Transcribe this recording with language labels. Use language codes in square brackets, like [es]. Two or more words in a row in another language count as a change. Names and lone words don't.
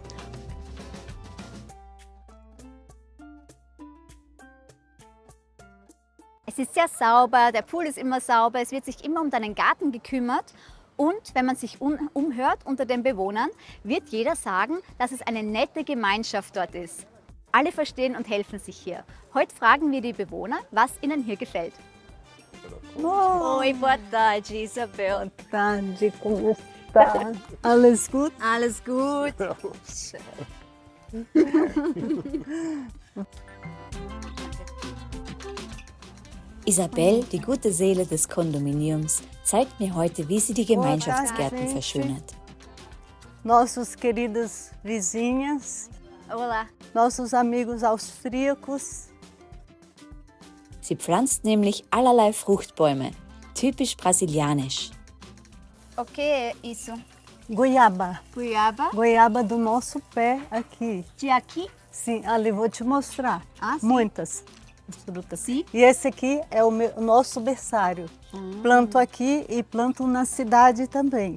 [de] Es ist sehr sauber, der Pool ist immer sauber, es wird sich immer um deinen Garten gekümmert und wenn man sich umhört unter den Bewohnern, wird jeder sagen, dass es eine nette Gemeinschaft dort ist. Alle verstehen und helfen sich hier. Heute fragen wir die Bewohner, was ihnen hier gefällt. [pt] Oi, boa tarde, Isabel. Boa tarde, como está? [de] Alles gut? Alles gut. Isabel, die gute Seele des Kondominiums, zeigt mir heute, wie sie die Gemeinschaftsgärten verschönert. [pt] Nossos queridos vizinhos, Olá. nossos amigos austríacos. [de] Sie pflanzt nämlich allerlei Fruchtbäume, typisch brasilianisch. [pt] O que é isso? Goiaba. Goiaba. Goiaba do nosso pé aqui. De aqui? Sim, ali vou te mostrar. Ah, sim. Muitas frutas. Sim. E esse aqui é o nosso berçário. Planto aqui e planto na cidade também.